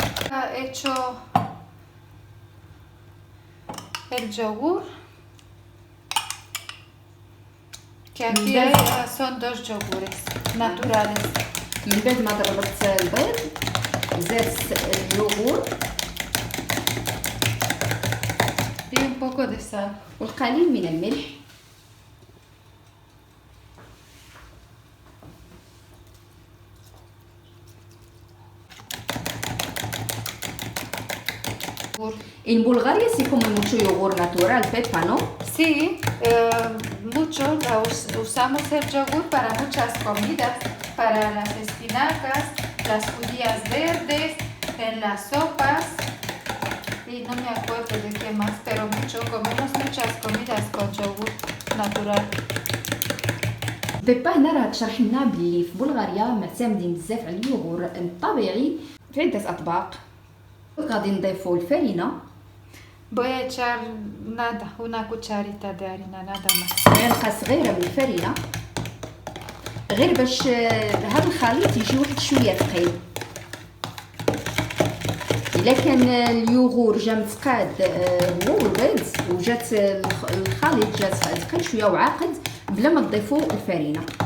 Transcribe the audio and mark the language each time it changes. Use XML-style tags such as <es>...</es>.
<es>Ha hecho el yogur, que aquí son 2 yogures naturales.</es> <ar>من بعد ما ضربت البيض زدت اليوغور</ar> <es>Y un poco de sal.</es> <ar>والقليل من الملح.</ar> <es>En Bulgaria se come mucho yogur natural, Pepa, ¿no? Sí, mucho usamos el yogur para muchas comidas, para las espinacas, las judías verdes, en las sopas y no me acuerdo de qué más, pero mucho, comemos muchas comidas con yogur natural.</es> <ar>بيبا هنا راه تشرح لنا بلي في بلغاريا معتمدين بزاف على اليوغور الطبيعي في عدة أطباق. غادي نضيفو الفرينة،</ar> <es>Voy a echar nada, una cucharita de harina, nada más.</es> <ar>معلقة صغيرة من الفرينة، غير باش هذا الخليط يجي واحد شوية ثقيل. إلا كان اليوغور جا متقاد هو والبيض وجات الخليط جات ثقيل شوية وعاقد بلا ما تضيفو الفرينة.</ar>